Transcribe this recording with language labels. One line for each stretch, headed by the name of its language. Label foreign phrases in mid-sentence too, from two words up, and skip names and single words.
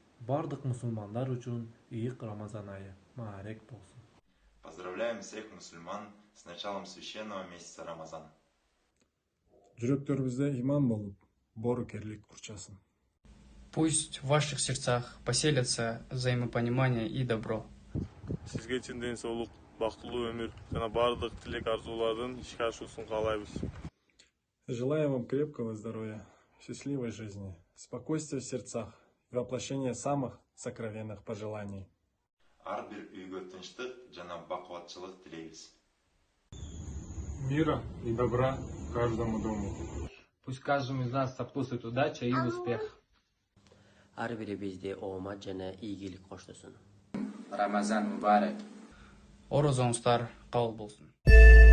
Kyrgyz: бардык мусулмандар үчүн ыйык Рамазан айы маарек болсун.
Russian: Поздравляем всех мусульман с началом священного месяца Рамазан.
Kyrgyz: Жүрөктөрүбүздө иман болуп, боорукерлик курчасын.
Russian: Пусть в ваших сердцах поселятся взаимопонимание и добро.
Kyrgyz: Сизге чын ден соолук, бактылуу өмүр жана бардык тилек арзуулардын ишке ашуусун каалайбыз.
Russian: Желаю вам крепкого здоровья, счастливой жизни, спокойствия в сердцах и воплощения самых сокровенных пожеланий.
Kyrgyz: Ар бир үйгө тынчтык жана бакубатчылык тилейбиз.
Russian: Мира и добра каждому дому. Пусть каждому из нас сопутствует удача и успех.
Kyrgyz: Ар бирибизди оомат жана ийгилик коштосун. Рамазан мубарак. Орозоңуздар кабыл болсун.